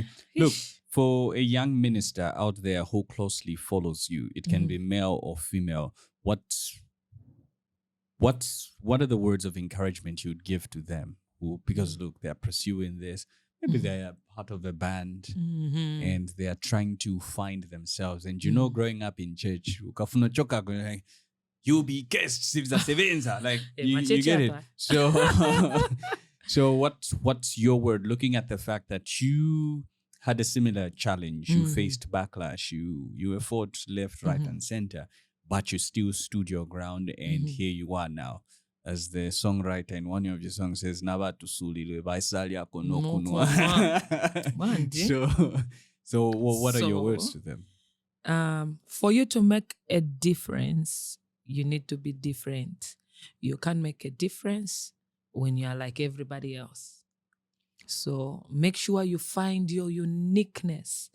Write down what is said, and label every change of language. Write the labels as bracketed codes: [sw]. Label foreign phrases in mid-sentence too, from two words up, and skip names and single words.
[en] Look, for a young minister out there who closely follows you, it can be male or female. What are the words of encouragement you'd give to them? Because look, they're pursuing this. Maybe they're part of a band and they are trying to find themselves. And growing up in church, [ny] ukafuna choka [en] like, you be guest like you get it. So so what's your word, looking at the fact that you had a similar challenge, you faced backlash, you were fought left, right, and center, but you still stood your ground, and here you are now. As the songwriter in one of your songs says, [bem] Naba tusulilwe baisalia kono kunwa. [en] So what are your words to them? For you to make a difference, you need to be different. You can't make a difference when you are like everybody else. So make sure you find your uniqueness.